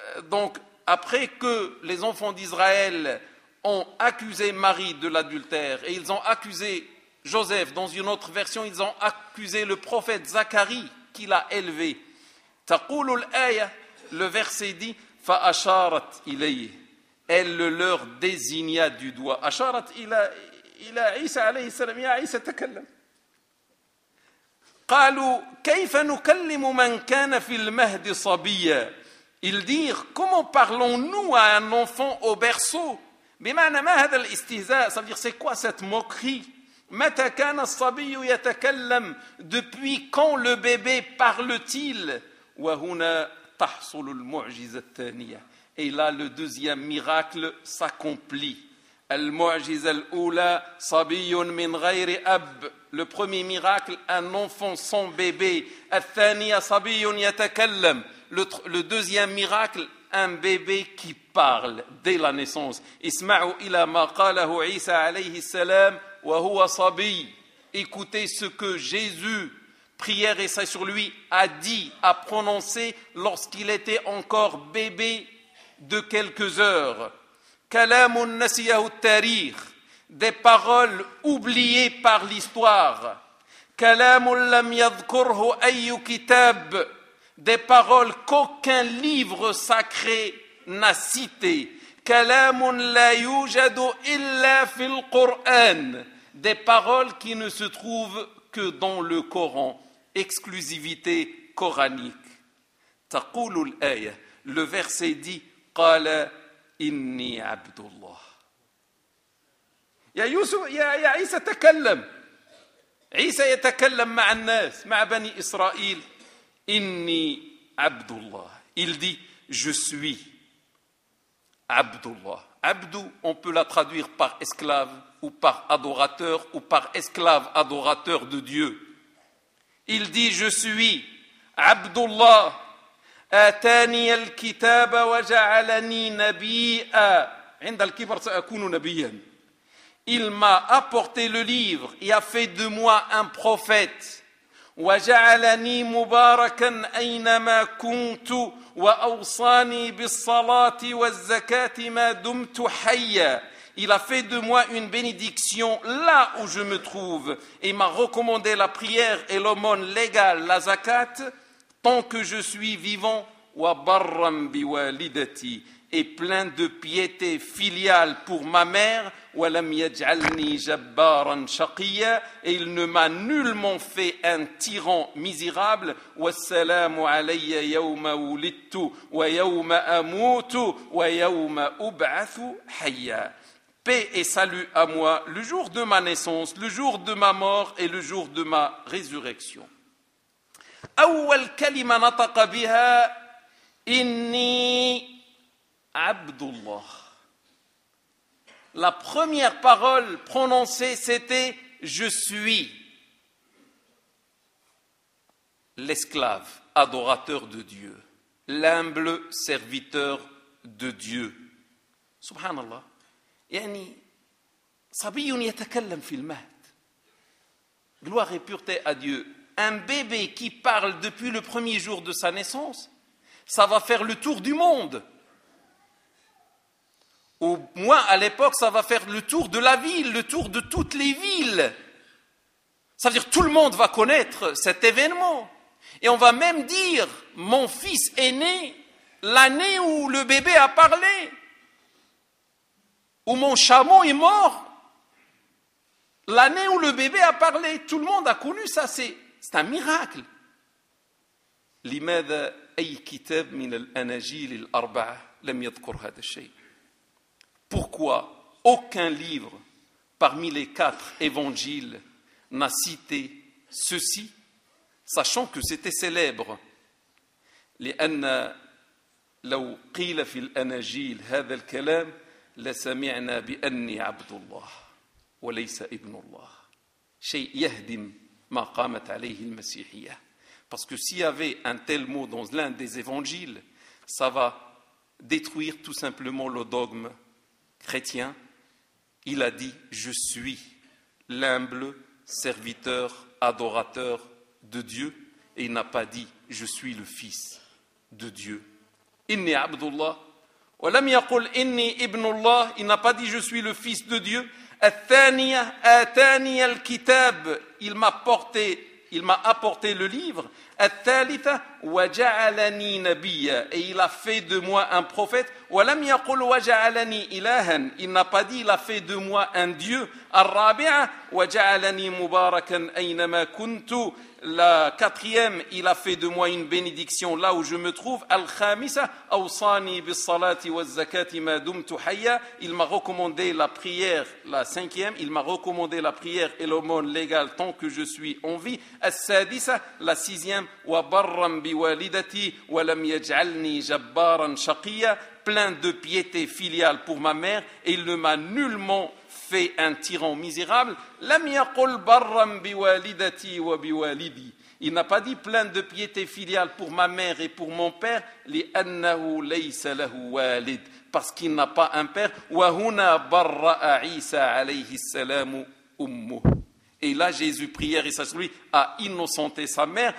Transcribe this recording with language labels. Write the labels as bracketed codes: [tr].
[fr] Donc après que les enfants d'Israël ont accusé Marie de l'adultère et ils ont accusé Joseph, dans une autre version ils ont accusé le prophète Zacharie qui l'a élevé. [ar] تقول الآية, [fr] le verset dit [ar] فأشارت إليه, [fr] elle le leur désigna du doigt. [ar] أشارت إلى عيسى عليه السلام, يا عيسى تكلم. قالوا كيف نكلم من كان في المهد صبيا. [fr] Ils dirent comment parlons-nous à un enfant au berceau. [ar] بمعنى ما هذا الاستهزاء, [fr] ça veut dire c'est quoi cette moquerie. [ar] متى كان الصبي يتكلم, [fr] depuis quand le bébé parle-t-il. [ar] وهنا تحصل المعجزة الثانية. [fr] Et là le deuxième miracle s'accomplit. [ar] المعجزة الأولى صبي من غير أب. [fr] Le premier miracle, un enfant sans bébé. [ar] الثانية صبي يتكلم. [fr] Le deuxième miracle, un bébé qui parle dès la naissance. [ar] اسمعوا إلى ما قاله عيسى عليه السلام وهو صبي. [fr] Écoutez ce que Jésus, prière et salut sur lui, a dit, a prononcé lorsqu'il était encore bébé de quelques heures. [ar] كلام نسيه التاريخ, [fr] des paroles oubliées par l'histoire. [ar] كلام لم يذكره أي كتاب, [fr] des paroles qu'aucun livre sacré n'a cité. [ar] كلام لا يوجد إلا في القرآن, [fr] des paroles qui ne se trouvent que dans le Coran. Exclusivité coranique. [ar] تقول الآية, [fr] le verset dit [ar] قال إني عبد الله. يا يوسف يا عيسى تكلم. عيسى يتكلم مع الناس مع بني إسرائيل. إني عبد الله. [fr] Il dit je suis [ar] عبد الله. [fr] عبد, on peut la traduire par esclave ou par adorateur ou par esclave adorateur de Dieu. Il dit je suis [ar] عبد الله. آتاني الكتاب وجعلني نبيا. عند الكبر سأكون نبيا. [fr] Il m'a apporté le livre et a fait de moi un prophète. [ar] وجعلني مباركا أينما كنت وأوصاني بالصلاة والزكاة ما دمت حيا. [fr] Il a fait de moi une bénédiction là où je me trouve et m'a recommandé la prière et l'aumône légale, la zakat, tant que je suis vivant. [ar] وبرا بوالدتي, [fr] et plein de piété filiale pour ma mère. [ar] ولم يجعلني جبارا شقيا, [fr] et il ne m'a nullement fait un tyran misérable. [ar] والسلام علي يوم ولدت ويوم أموت ويوم أبعث حيا. [fr] Paix et salut à moi le jour de ma naissance, le jour de ma mort et le jour de ma résurrection. [ar] أول كلمة نطق بها إني عبد الله. [fr] La première parole prononcée c'était je suis l'esclave adorateur de Dieu, l'humble serviteur de Dieu. [ar] Subhanallah. يعني صبي يتكلم في المهد. [fr] Gloire et pureté à Dieu. Un bébé qui parle depuis le premier jour de sa naissance, ça va faire le tour du monde. Au moins, à l'époque, ça va faire le tour de la ville, le tour de toutes les villes. Ça veut dire que tout le monde va connaître cet événement. Et on va même dire, mon fils est né l'année où le bébé a parlé. Ou mon chameau est mort l'année où le bébé a parlé. Tout le monde a connu ça, c'est un miracle. [ar] Limada أي كتاب من الأناجيل الأربعة لم يذكر هذا الشيء. [fr] Pourquoi aucun livre parmi les quatre évangiles n'a cité ceci, sachant que c'était célèbre. [ar] لأن لو قيل في الأناجيل هذا الكلام لسمعنا بأني عبد الله وليس ابن الله. شيء يهدم ما قامت عليه المسيحية. [fr] Parce que s'il y avait un tel mot dans l'un des évangiles, ça va détruire tout simplement le dogme chrétien. Il a dit, je suis l'humble serviteur, adorateur de Dieu. Et il n'a pas dit, je suis le fils de Dieu. [ar] Inni Abdullah. Wa lam yaqul inni ibnullah. [fr] Il n'a pas dit, je suis le fils de Dieu. [ar] Athaniya, athaniya al-kitab. [fr] Il m'a porté... Il m'a apporté le livre. [ar] الثالثة وجعلني نبيا. [fr] Et il a fait de moi un prophète. [ar] ولم يقول وجعلني إلها. [fr] Il n'a pas dit il a fait de moi un dieu. [ar] الرابعة وجعلني مباركا أينما كنت. [fr] La quatrième, il a fait de moi une bénédiction là où je me trouve. [ar] الخامسة أوصاني بالصلاة والزكاة ما دمت حيا. [fr] Il m'a recommandé la prière. La cinquième, il m'a recommandé la prière et l'aumône légale tant que je suis en vie. [ar] السادسة, [fr] la sixième, [ar] وبرا بوالدتي ولم يجعلني جبارا شقيا. [fr] Plein de piété filiale pour ma mère et il ne m'a nullement fait un tyran misérable. [ar] لم يقل برا بوالدتي وبوالدي. [fr] Il n'a pas dit plein de piété filiale pour ma mère et pour mon père. [ar] لأنه ليس له والد. [fr] Parce qu'il n'a pas un père. [ar] وهنا برأ عيسى عليه السلام أمه. [fr] Et là, Jésus prière, et ça, lui, a innocenté sa mère.